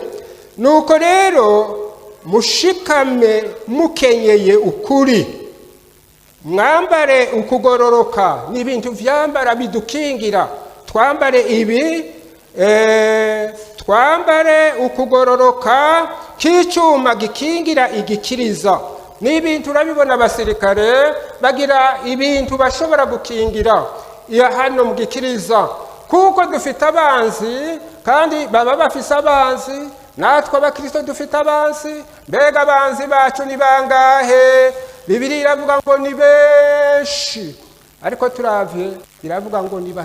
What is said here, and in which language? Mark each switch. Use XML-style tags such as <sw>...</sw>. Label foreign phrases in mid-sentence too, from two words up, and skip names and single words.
<rn>Nuko rero mushikame mukenyeye ukuri, mwambare ukugororoka n'ibintu vyambara bidukingira. Twambare ibi, twambare ukugororoka k'icyuma gikingira igikiriza. N'ibintu urabibona abasirikare bagira ibintu bashobora gukingira iya hano mu gikiriza, kuko dufite abanzi kandi baba bafise abanzi. Natwe abakristo dufite abanzi. Mbega abanzi bacu ni bangahe? Bibiliya iravuga ngo ni benshi, ariko turavye iravuga ngo ni 3.</rn>